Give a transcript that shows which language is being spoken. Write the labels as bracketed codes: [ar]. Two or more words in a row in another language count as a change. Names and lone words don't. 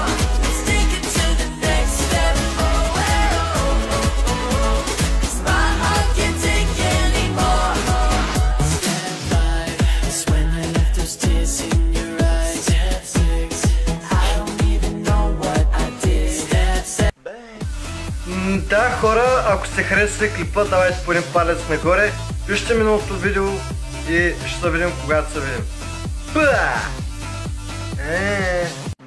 [en] Let's take it to the next step. Oh, cause my heart can't take anymore. Step 5 is when I left those tears in your eyes. Step 6, I don't even know what I did. Step 7. [bg] Да, хора, ако сте харесали клипа, давайте по един палец нагоре. Вижте миналото видео и ще се видим когато се видим.